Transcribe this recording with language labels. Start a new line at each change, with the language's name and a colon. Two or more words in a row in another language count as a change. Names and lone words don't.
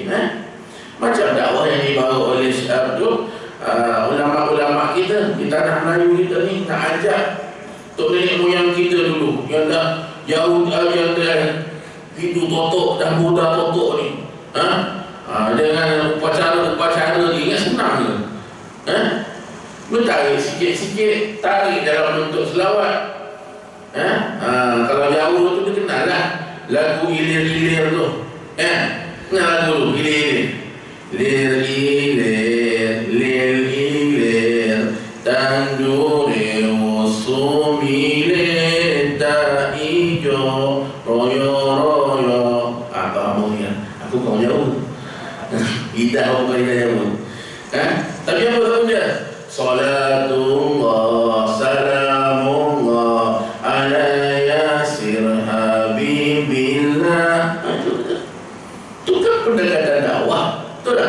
Malay: Macam dakwah yang dibawa oleh ulama-ulama kita di tanah Melayu kita ni, nak ajak tok nenek moyang kita dulu yang dah jauh, yang dah hidup totok dan muda totok ni, dengan upacara ni ingat senang ke? Tarik sikit-sikit, tarik dalam bentuk selawat. Kalau jauh tu dia kenal lah lagu ilir-ilir tu. Kenal lagu tu, ilir-ilir.
Javanese: Lir-ilir, lir-ilir, tanduri usumile tak ijo, royo-royo.
Malay: Apa ya? Aku kau jauh. Tidak apa dia jauh. Tapi apa tahu dia?
Arabic: صلاة الله، سلام الله على ياسر حبيب الله.
Malay: Itu kan pendekatan dakwah, betul tak?